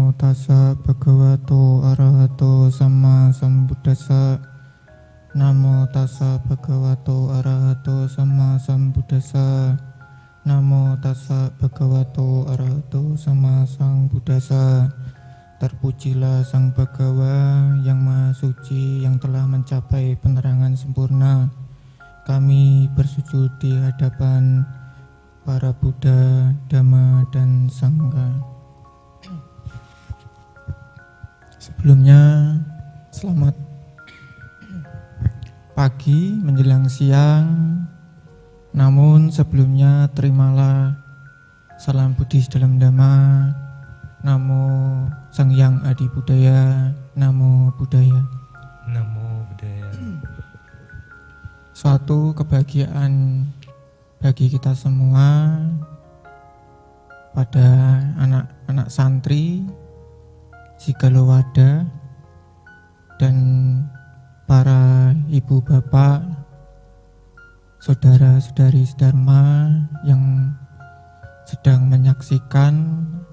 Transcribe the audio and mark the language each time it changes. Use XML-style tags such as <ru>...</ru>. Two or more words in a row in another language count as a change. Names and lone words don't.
<pi>tassa bhagavato arahato sama sambuddhassa. Namo tassa bhagavato arahato sama sambuddhassa. Namo tassa bhagavato arahato sama sambuddhassa.</pi> <id>Terpujilah Sang Bhagawa yang Maha Suci yang telah mencapai penerangan sempurna. Kami bersujud di hadapan para Buddha, Dhamma, dan Sangha. Sebelumnya, selamat pagi menjelang siang. Namun sebelumnya terimalah salam Buddhis dalam Dhamma.</id> <pi>Namo Sang Hyang Adi Budaya, Namo Buddhaya. Namo Buddhaya.</pi> <id>Suatu kebahagiaan bagi kita semua pada anak-anak santri Sigalowada dan para ibu bapak, saudara-saudari Dharma yang sedang menyaksikan,</id>